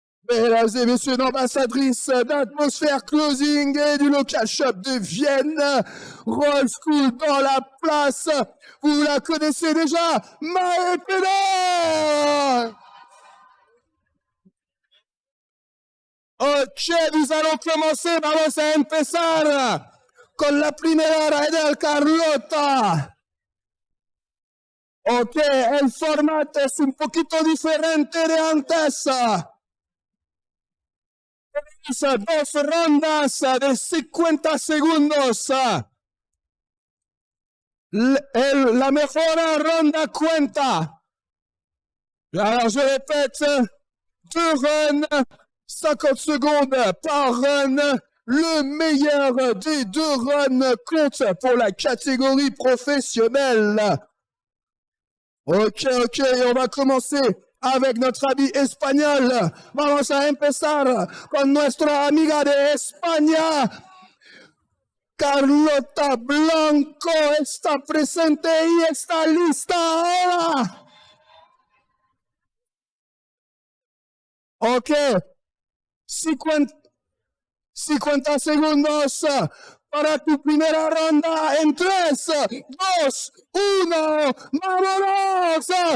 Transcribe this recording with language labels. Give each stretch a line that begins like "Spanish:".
French: Mesdames et messieurs, l'ambassadrice d'Atmosphère Closing et du local shop de Vienne, Roll School dans la place. Vous la connaissez déjà, Mae Pedal. Ok, nous allons commencer.
Spanish: Vamos a empezar con la primera rider, Carlota. Ok, el formato es un poquito diferente de antes. Dos rondas de 50 segundos. La mejor ronda cuenta.
French: Alors, je répète, 2 runs, 50 secondes par run. Le meilleur des 2 runs compte pour la catégorie professionnelle. Ok, on va commencer avec notre ami espagnol.
Spanish: Vamos a empezar con nuestra amiga de España. Carlota Blanco está presente y está lista ahora. Ok, 50 segundos para tu primera ronda en 3, 2, 1, ¡vámonos!